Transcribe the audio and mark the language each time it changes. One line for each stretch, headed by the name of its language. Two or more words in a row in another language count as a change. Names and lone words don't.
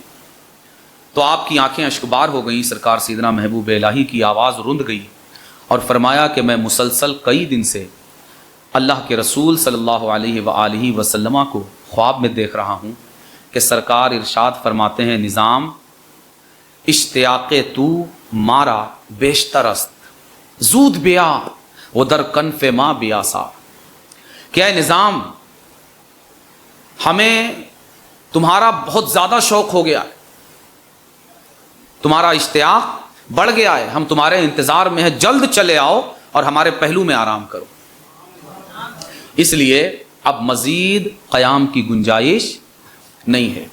Urdu: تو آپ کی آنکھیں اشکبار ہو گئیں، سرکار سیدنا محبوب الہی کی آواز رند گئی، اور فرمایا کہ میں مسلسل کئی دن سے اللہ کے رسول
Arabic: صلی اللہ علیہ وآلہ وسلم
Urdu: کو خواب میں دیکھ رہا ہوں کہ سرکار ارشاد فرماتے ہیں،
Persian: نظام اشتیاق تو مارا بیشتر است، زود بیا وہ در کنف ما بیاسا،
Urdu: کہ اے نظام، ہمیں تمہارا بہت زیادہ شوق ہو گیا ہے، تمہارا اشتیاق بڑھ گیا ہے، ہم تمہارے انتظار میں ہیں، جلد چلے آؤ اور ہمارے پہلو میں آرام کرو۔ اس لیے اب مزید قیام کی گنجائش نہیں ہے۔